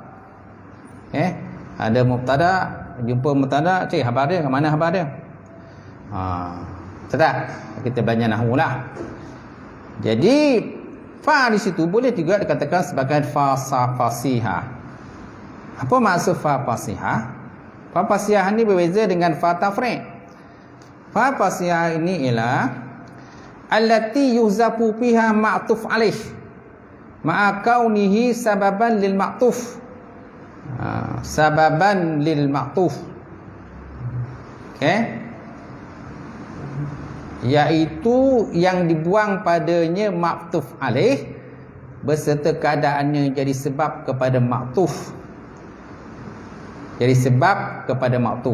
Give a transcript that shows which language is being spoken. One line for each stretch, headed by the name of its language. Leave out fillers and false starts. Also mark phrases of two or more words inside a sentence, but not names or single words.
Malay: Ada mubtada, jumpa mubtada, cik khabar dia, ke mana khabar dia? Sedap kita belajar nahwu lah. Jadi fa di situ boleh juga dikatakan sebagai
Arabic: فاء فصيحة.
Malay: Apa maksud
Arabic: فاء فصيحة? فاء فصيحة
Malay: ni berbeza dengan
Arabic: فاء تفريق.
Malay: Fa fasiha ini ialah
Arabic: التي يحذف فيها معطوف عليه مع كونه سببا للمعطوف. سببا للمعطوف.
Malay: Okey, iaitu yang dibuang padanya
Arabic: معطوف عليه
Malay: beserta keadaannya jadi sebab kepada ma'tuf. Jadi sebab kepada ma'tuf.